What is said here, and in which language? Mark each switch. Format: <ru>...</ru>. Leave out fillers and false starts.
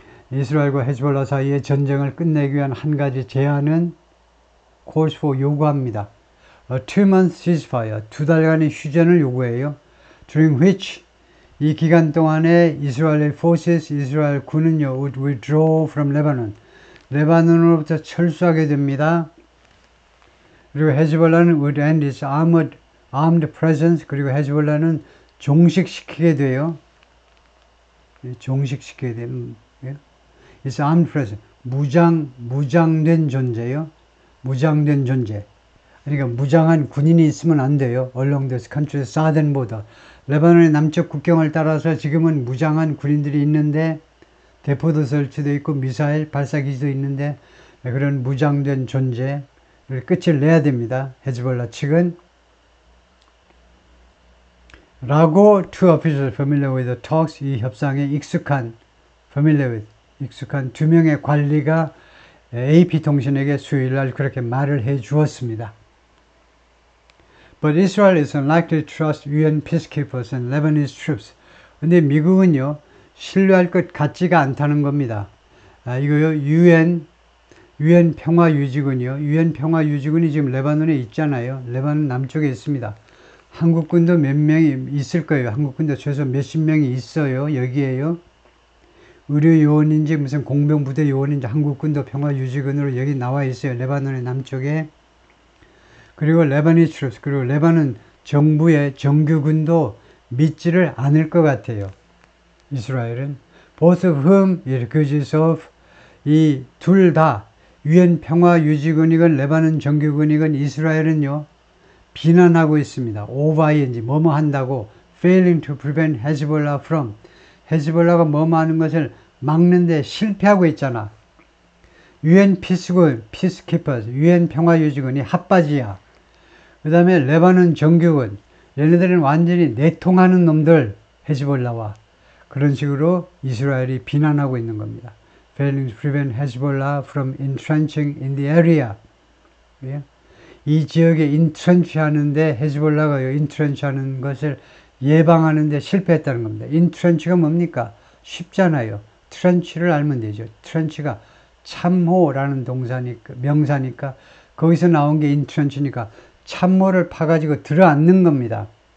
<ko>이스라엘과 헤즈볼라 사이의 전쟁을 끝내기 위한 한 가지 제안은</ko> <en>calls for</en> <ko>요구합니다.</ko> <en>A 2-month ceasefire,</en> <ko>2달간의 휴전을 요구해요.</ko> <en>During which</en> <ko>이 기간 동안에</ko> <en>이스라엘 forces,</en> <ko>이스라엘 군은요,</ko> <en>would withdraw from Lebanon.</en> <ko>레바논으로부터 철수하게 됩니다. 그리고 헤즈볼라는</ko> <en>would end its armed presence.</en> <ko>그리고 헤즈볼라는 종식시키게 돼요. 종식시켜야 되는, 예?</ko> <en>It's armed presence.</en> <ko>무장된 존재요. 무장된 존재. 그러니까 무장한 군인이 있으면 안 돼요.</ko> <en>Along this country's southern border.</en> <ko>레바논의 남쪽 국경을 따라서 지금은 무장한 군인들이 있는데 대포도 설치되어 있고 미사일 발사기지도 있는데 그런 무장된 존재를 끝을 내야 됩니다. 헤즈볼라 측은. 라고</ko> <en>two officials familiar with the talks,</en> <ko>이 협상에</ko> <en>familiar with,</en> <ko>익숙한 두 명의 관리가 AP통신에게 수요일날 그렇게 말을 해 주었습니다.</ko> <en>But Israel is unlikely to trust UN peacekeepers and Lebanese troops.</en> <ko>근데 미국은요, 신뢰할 것 같지가 않다는 겁니다. 이거요, UN 평화유지군이요. UN 평화유지군이 지금 레바논에 있잖아요. 레바논 남쪽에 있습니다. 한국군도 몇 명이 있을 거예요. 한국군도 최소 몇십 명이 있어요. 여기에요. 의료 요원인지 무슨 공병부대 요원인지 한국군도 평화유지군으로 여기 나와 있어요. 레바논의 남쪽에. 그리고</ko> <en>레바니스 트루스,</en> <ko>그리고 레바논 정부의 정규군도 믿지를 않을 것 같아요. 이스라엘은.</ko> <en>Both of whom it accuses of,</en> <ko>이 둘 다 UN 평화유지군이건 레바논 정규군이건 이스라엘은요 비난하고 있습니다. 오바이인지 뭐뭐 한다고</ko> <en>failing to prevent Hezbollah from,</en> <ko>헤즈볼라가 뭐뭐 하는 것을 막는데 실패하고 있잖아.</ko> <en>UN peacekeepers,</en> <ko>UN 평화유지군이 핫바지야. 그 다음에 레바논 정규군, 얘네들은 완전히 내통하는 놈들, 헤즈볼라와. 그런 식으로 이스라엘이 비난하고 있는 겁니다.</ko> <en>Failing to prevent Hezbollah from entrenching in the area.</en> <ko>이 지역에 인트렌치 하는데, 헤즈볼라가 인트렌치 하는 것을 예방하는데 실패했다는 겁니다. 인트렌치가 뭡니까? 쉽잖아요. 트렌치를 알면 되죠. 트렌치가 참호라는 명사니까 거기서 나온 게 인트렌치니까 참호를 파가지고 들어앉는 겁니다.</ko>